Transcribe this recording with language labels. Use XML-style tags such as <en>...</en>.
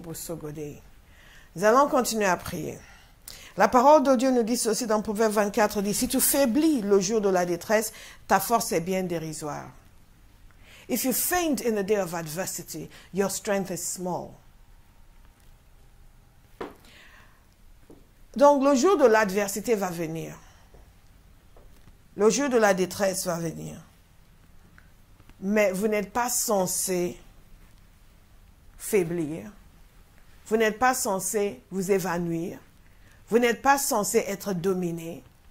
<fr>Nous allons continuer à prier. La parole de Dieu nous dit ceci dans Proverbe 24, dit, si tu faiblis le jour de la détresse, ta force est bien dérisoire.</fr> <en>If you faint in the day of adversity, your strength is small.</en> <fr>Donc le jour de l'adversité va venir. Le jour de la détresse va venir. Mais vous n'êtes pas censé faiblir. Vous n'êtes pas censé vous évanouir. Vous n'êtes pas censé être dominé.</fr>